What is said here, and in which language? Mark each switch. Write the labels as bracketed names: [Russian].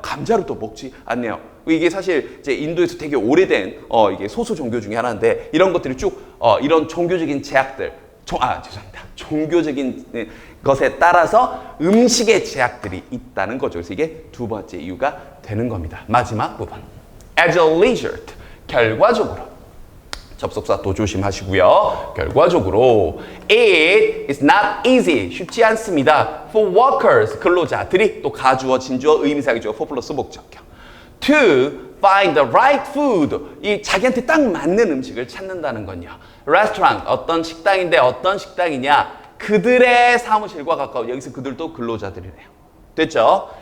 [Korean] 감자를 또 먹지 않네요. 이게 사실 이제 인도에서 되게 오래된 이게 소수 종교 중에 하나인데 이런 것들이 쭉 이런 종교적인 제약들 죄송합니다. 종교적인 것에 따라서 음식의 제약들이 있다는 거죠. 그래서 이게 두 번째 이유가 되는 겁니다. 마지막 부분. [English] As a result. [Korean] 결과적으로. 접속사 또 조심하시고요. 결과적으로 [English] it is not easy. [Korean] 쉽지 않습니다. [English] For workers. [Korean] 근로자들이 또 가주어, 진주어, 의미사기 주어, for 플러스 목적격. [English] To find the right food. [Korean] 이 자기한테 딱 맞는 음식을 찾는다는 건요. [English] Restaurant. [Korean] 어떤 식당인데 어떤 식당이냐. 그들의 사무실과 가까운 여기서 그들도 근로자들이네요. 됐죠?